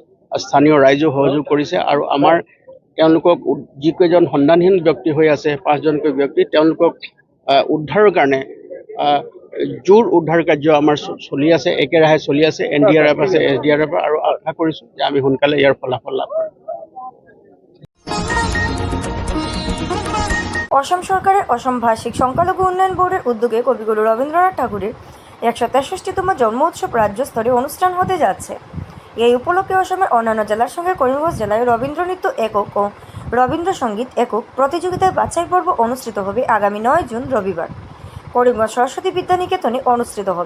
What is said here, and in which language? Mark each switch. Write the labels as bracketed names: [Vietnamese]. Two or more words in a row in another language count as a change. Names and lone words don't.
[Assamese] স্থানীয় ৰাইজেও সহযোগ কৰিছে আৰু আমাৰ তেওঁলোকক যিকেইজন সন্ধানহীন ব্যক্তি হৈ আছে 5জনকৈ ব্যক্তি তেওঁলোকক উদ্ধাৰৰ কাৰণে জোৰ উদ্ধাৰ কাৰ্য আমাৰ চলি আছে, একেৰাহে চলি আছে। NDRF আছে, SDRF, আৰু আশা কৰিছোঁ যে আমি সোনকালে ইয়াৰ ফলাফল লাভ কৰিম। [Bangla] অসম সরকারের অসম ভাষিক সংখ্যালঘু উন্নয়ন বোর্ডের উদ্যোগে কবিগুরু রবীন্দ্রনাথ ঠাকুরের 163তম জন্ম উৎসব রাজ্যস্তরে অনুষ্ঠান হতে যাচ্ছে। এই উপলক্ষে অসমের অন্যান্য জেলার সঙ্গে করিমগঞ্জ জেলায় রবীন্দ্র নৃত্য একক ও রবীন্দ্রসঙ্গীত একক প্রতিযোগিতার বাছাই পর্ব অনুষ্ঠিত হবে আগামী 9 জুন রবিবার করিমগঞ্জ সরস্বতী বিদ্যানিকেতনে অনুষ্ঠিত হবে।